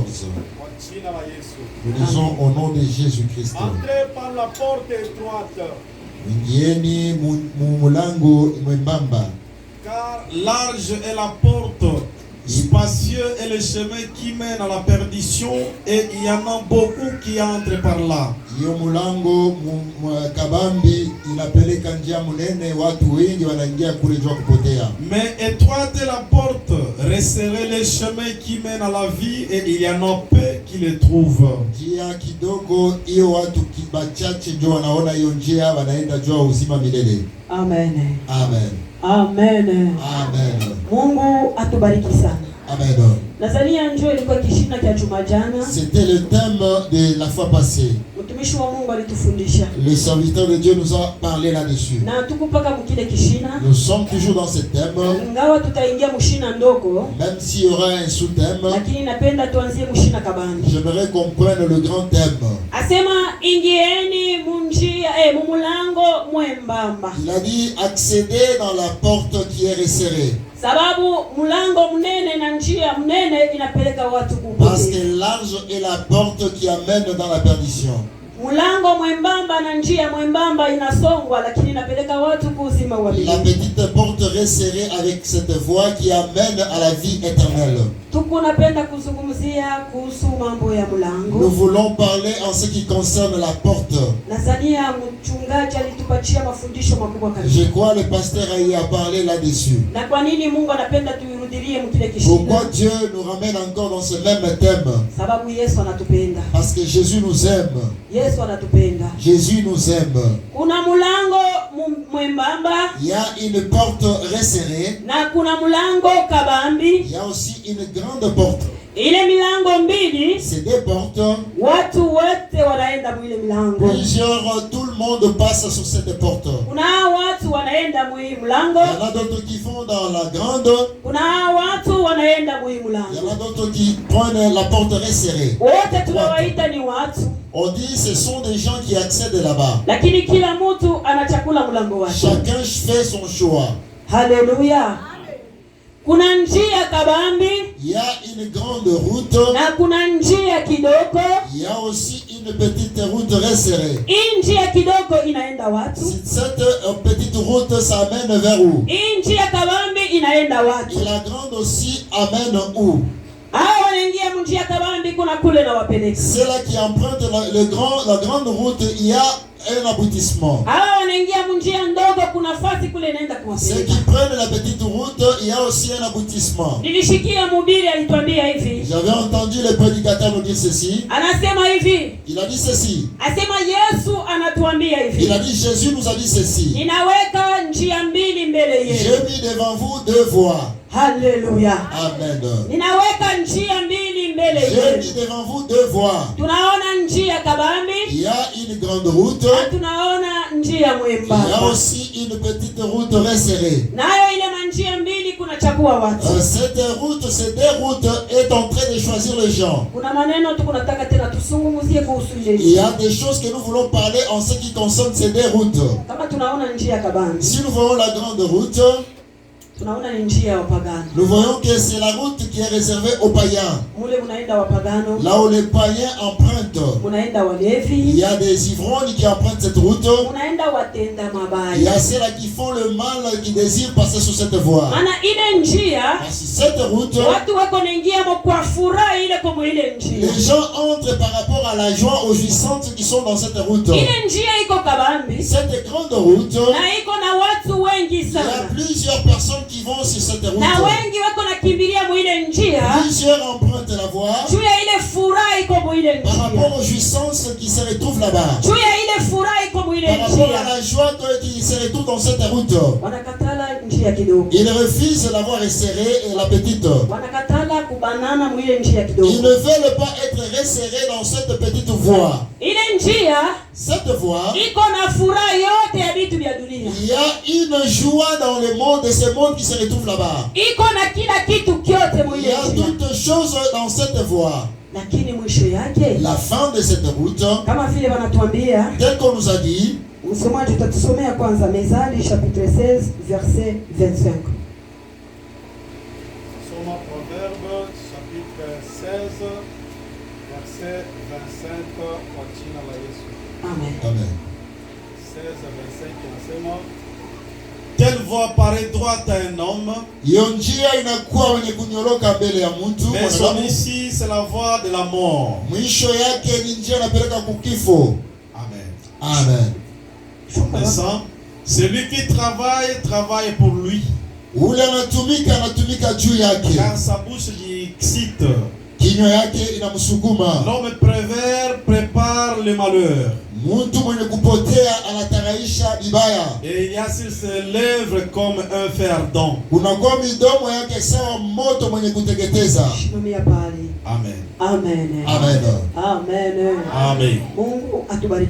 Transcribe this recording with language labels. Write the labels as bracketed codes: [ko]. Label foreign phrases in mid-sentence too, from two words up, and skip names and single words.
[fr] Nous lisons au nom de Jésus-Christ. Entrez par la porte étroite. [sw] Ingieni mulango mwembamba. [fr] Car large est la porte. spacieux est le chemin qui mène à la perdition et il y en a beaucoup qui entrent par là. [sw] Hiyo mulango kabambi inapeleka njia munene, watu wengi wanaingia kule jua kupotea. [fr] Mais étroite est la porte, resserré le chemin qui mène à la vie et il y en a peu qui le trouvent. [sw] Njia kidogo hiyo, watu kibachache ndio wanaona hiyo njia, wanaenda jua uzima milele. Amen. Amen. Amen. Amen. Mungu atubariki sana. Amen. Nazania njoo ilikuwa kishina cha juma jana. [fr] C'était le thème de la fois passée. [sw] Mtumishi wa Mungu alitufundisha. [fr] Le serviteur de Dieu nous a parlé là-dessus. [sw] Na tukupaka mkile kishina. [fr] Nous sommes toujours dans ce thème. [sw] Ingawa tutaingia mshina ndogo. [fr] Même s'il y aura un sous-thème. [sw] Lakini napenda tuanzie mshina kabambi. [fr] J'aimerais qu'on prenne le grand thème. [sw] Asema ingieni munjia mumulango mwembamba. [fr] Il a dit accéder dans la porte qui est resserrée. [sw] Sababu mulango mnene na njia mnene inapeleka watu kupotea. [fr] Parce que large est la porte qui amène dans la perdition. [sw] Mulango mwembamba na njia mwembamba inasongwa, lakini inapeleka watu kuzima wa milele. [fr] La petite porte resserrée avec cette voie qui amène à la vie éternelle. [sw] Tuko napenda kuzungumzia kuhusu mambo ya mulango. [fr] Nous voulons parler en ce qui concerne la porte. [sw] Nazania mchungaji alitupatia mafundisho makubwa kabisa. [fr] Je crois le pasteur a eu à parler là-dessus. [sw] Na kwa nini Mungu anapenda tuirudilie mkile kishina? [fr] Pourquoi Dieu nous ramène encore dans ce même thème? [sw] Sababu Yesu anatupenda. [fr] Parce que Jésus nous aime. [sw] Yesu anatupenda. [fr] Jésus nous aime. [sw] Kuna mulango mwembamba. [fr] Il y a une porte resserrée. [sw] Na kuna mulango kabambi. [fr] Il y a aussi une grande porte. [sw] Ile milango mbili, [fr] c'est deux portes. [sw] Watu wote wanaenda mwile milango. [fr] Plusieurs, tout le monde passe sur cette porte. [sw] Kuna watu wanaenda mwile milango. [fr] Il y en a d'autres qui vont dans la grande. [sw] Kuna watu wanaenda mwile milango. [fr] Il y en a d'autres qui prennent la porte resserrée. [sw] Wote tunawaita ni watu. [fr] On dit ce sont des gens qui accèdent là-bas. [sw] Lakini kila mtu anachakula mlango wake. [fr] Chacun fait son choix. [sw] Haleluya. Kuna njia kabambi. [fr] Il y a une grande route. [sw] Na kuna njia kidogo. [fr] Il y a aussi une petite route resserrée. [sw] Hii njia kidogo inaenda watu. [fr] Cette petite route ça amène vers où? [sw] Hii njia kabambi inaenda watu. [fr] Et la grande aussi amène où? [sw] Hao wanaingia njia kabambi kuna kule na wapeleka. [fr] C'est là qui emprunte la grande route, il y a un aboutissement. [sw] Hao wanaingia njia ndogo kuna fasi kule inaenda kuwapeleka. [fr] Ceux qui prennent la petite route, il y a aussi un aboutissement. [sw] Nilishikia mhubiri alituambia hivi. [fr] J'avais entendu le prédicateur nous dire ceci. [sw] Anasema hivi. [fr] Il a dit ceci. [sw] Asema Yesu anatuambia hivi. [fr] Il a dit Jésus nous a dit ceci. [sw] Ninaweka njia mbili mbele yenu. [fr] J'ai mis devant vous deux voies. [sw] Haleluya. Amen. Ninaweka njia mbili mbele [fr] J'ai [sw] yenu. [fr] mis devant vous deux voies. [sw] Tunaona njia kabambi. [fr] Il y a une grande route. [sw] Na tunaona njia mwembamba. [fr] Il y a aussi une petite route resserrée. [sw] Nayo ile njia mbili kuna chagua watu. [fr] Cette route, ces deux routes est en train de choisir les gens. [sw] Kuna maneno tu kunataka tena tusungumuzie kuhusu ile. [fr] Il y a des choses que nous voulons parler en ce qui concerne ces deux routes. [sw] Kama tunaona njia kabambi. [fr] Si nous voyons la grande route, [sw] tunaona ni njia ya wapagano. [fr] Nous voyons que c'est la route qui est réservée aux païens. [sw] Mule munaenda wapagano. [fr] Là où les païens empruntent. [sw] Munaenda walevi. [fr] Il y a des ivrognes qui empruntent cette route. [sw] Munaenda watenda mabaya. [fr] Il y a ceux-là qui font le mal, qui désirent passer sur cette voie. [sw] Maana ile njia, [fr] parce que cette route, [sw] watu wako naingia kwa furaha ile kwa ile njia. [fr] Les gens entrent par rapport à la joie, aux jouissances qui sont dans cette route. [sw] Ile njia iko kabambi. [fr] Cette grande route. [sw] Na iko na watu wengi sana. [fr] Il y a plusieurs personnes qui vont sur cette route. [sw] Na wengi wako nakimbilia mwile njia. [fr] Plusieurs empruntent la voie. [sw] Juu ya ile furaha iko mwile njia. [fr] Par rapport aux jouissances qui se retrouvent là-bas. [sw] Juu ya ile furaha iko mwile njia. [fr] Par rapport à la joie qui se retrouve dans cette route. [sw] Wanakatala njia kidogo. [fr] Ils refusent la voie resserrée et la petite. [sw] Wanakatala kubanana mwile njia kidogo. [fr] Ils ne veulent pas être resserrés dans cette petite voie. [sw] Ile njia, [fr] cette voie, [sw] iko na furaha yote ya vitu vya dunia. [fr] Il y a une joie dans le monde et ce monde qui se retrouve là-bas. [sw] Iko na kila kitu kyote mwile njia. [fr] Il y a toutes choses dans cette voie. [sw] Lakini mwisho yake, [fr] la fin de cette route, [sw] kama vile wanatuambia, [fr] tel qu'on nous a dit, [sw] msomaji tutatusomea kwanza Mezali [fr] chapitre 16 verset 25. [sw] Soma [fr] Proverbe chapitre 16 verset 25 [sw] kwa jina la Yesu. Amen. Amen. 16 25 inasema, [fr] quelle voie paraît droite à un homme, [sw] hiyo njia inakuwa wenye kunyoroka mbele ya mtu [fr] mais son [sw] mwanadamu. [fr] issue c'est la voie de la mort. [sw] Mwisho yake ni njia inapeleka kukifo. Amen. Amen. [fr] On descend. Celui qui travaille, travaille pour lui. [sw] Ule anatumika juu yake. [fr] Car sa bouche lui excite. [sw] Kinywa yake inamsukuma. [fr] L'homme pervers prépare le malheur. [sw] Mtu mwenye kupotea anataraisha vibaya. [fr] Et il y a sur ses lèvres comme un fer ardent. [sw] Kunakuwa midomo yake sawa moto mwenye kuteketeza. Shimamia pale. Amen. Amen. Amen. Amen. Amen. Mungu atubariki